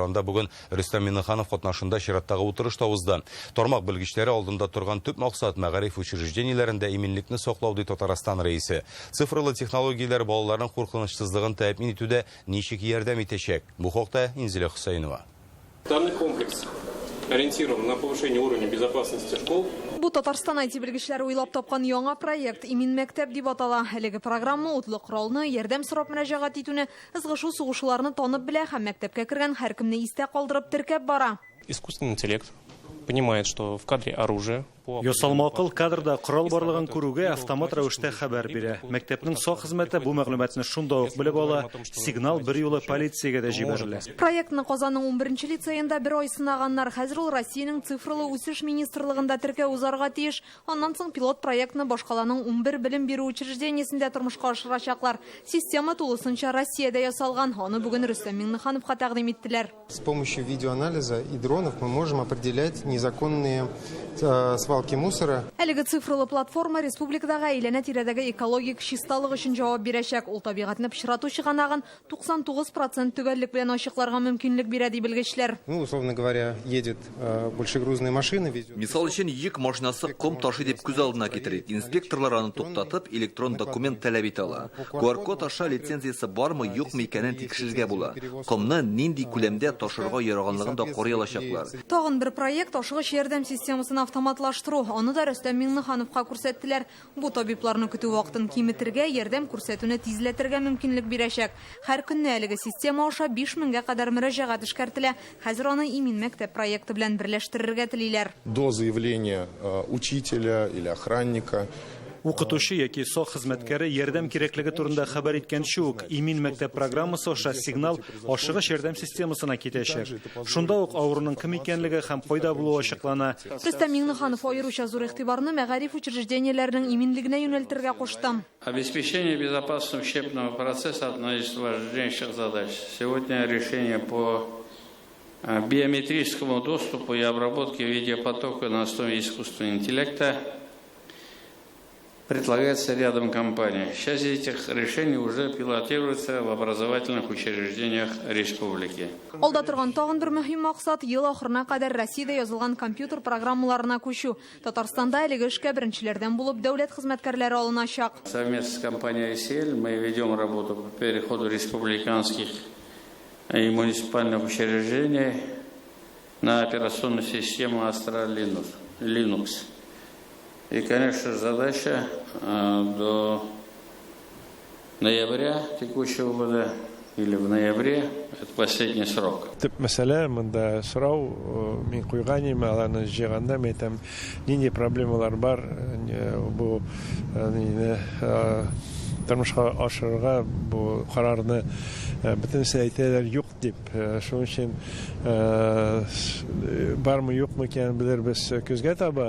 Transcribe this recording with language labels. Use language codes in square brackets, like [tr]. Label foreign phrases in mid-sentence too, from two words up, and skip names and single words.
[tt] Анда бүген Рөстәм Миннеханов катнашында чираттагы утырышта узды. Тармак белгечләре алдында торган төп максат мәгариф учреждениеләрендә иминлекне саклау ди Татарстан рәисе. Цифрлы технологияләр балаларның куркынычсызлыгын тәэмин итүдә ничек ярдәм итәчәк? Бу хакта Инзилә Хөсәйнова. [ru] Данный комплекс ориентирован на повышение уровня безопасности школ. [tt] Бу Татарстан IT белгечләре уйлап тапкан яңа проект Имин мәктәп дип атала. Әлеге программа утлы коралны, ярдәм сорап мөрәҗәгать итүне, ызгышу сугышларны танып белә һәм мәктәпкә кергән һәркемне истә калдырып теркәп бара. [ru] Искусственный интеллект понимает, что в кадре оружие. [tt] Ясалма акыл кадрда корал барлыгын күрүгә автомат рәвештә хәбәр бирә. Мәктәпнең сак хезмәте бу мәгълүматны шунда ук белеп ала, сигнал бер юлы полициягә дә җибәрелә. Проектны Казанның 11-нче лицейында бер ай сынаганнар. Хәзер ул Россиянең цифрлы үсеш министрлыгында теркәү узарга тиеш. Аннан соң пилот проектны башкаланың 11 белем бирү учреждениесендә тормышка ашырачаклар. Система тулысынча Россиядә ясалган. Аны бүген Рөстәм Миннехановка тәкъдим иттеләр. [ru] С помощью видеоанализа и дронов мы можем определять незаконные свалки мусора. [tt] Әлеге цифрлы платформа республикадагы әйләнә-тирәдәге экологик чисталык өчен җавап бирәчәк. Ул табигатьне пычрату чыганагын 99% төгәллек белән ачыкларга мөмкинлек бирә ди белгечләр. [ru] Ну, условно говоря, едет большегрузная машина, везет. [tt] Мисал өчен йөк машинасы ком ташый дип күз алдына китерә. Инспекторлар аны туктатып, электрон документ таләп итә ала. QR-код аша лицензиясе бармы, юкмы икәнен тикшерергә була. Комны нинди күләмдә ташырга яраганлыгын да карый алачаклар. Тагын бер проект ашыгыч ярдәм системасын автоматлаштыру. Аны да Рөстәм Миннехановка күрсәттеләр. Бу табибларны көтү вакытын киметергә, ярдәм күрсәтүне тизләтергә мөмкинлек бирәчәк. Һәр көнне әлеге система аша 5000-гә кадәр мөрәҗәгать эшкәртелә. Хәзер аны Имин мәктәп проекты белән берләштерергә телиләр. [ru] До заявления учителя или охранника [tt] Укытучы яки сок хезмәткәре ярдәм кирәклеге турында хәбәр иткәнче үк имин мәктәп программасы аша сигнал ашыгыч ярдәм системасына китәчәк. Шунда ук авыруның кем икәнлеге һәм кайда булуы ачыклана. Рөстәм Миңнеханов аеруча зур игътибарны мәгариф учреждениеләренең иминлегенә юнәлтергә кушты. [ru] Обеспечение безопасности учебного процесса – одна из важнейших задач. Сегодня решение по биометрическому доступу и обработке видеопотока на основе искусственного интеллекта предлагается рядом компаний. Часть этих решений уже пилотируется в образовательных учреждениях республики. [tt] Алда торган тагын бер мөһим максат ел ахырына кадәр Россиядә язылган компьютер программаларына күчү. Татарстанда әлеге эшкә беренчеләрдән булып дәүләт хезмәткәрләре алыначак. [ru] Совместно с компанией ICL мы ведем работу по переходу республиканских и муниципальных учреждений на операционную систему Astra Linux. И, конечно, задача до ноября текущего года или в ноябре, это последний срок. [tt] Төп мәсьәлә монда сорау мин куйган идем, аларны җыйганда мен әйтәм, нинди проблемалар бар, бу тормышка ашырырга бу карарны бөтенесе әйтәләр юк дип. Шуның өчен бармы юкмы икән белербез күзгә таба.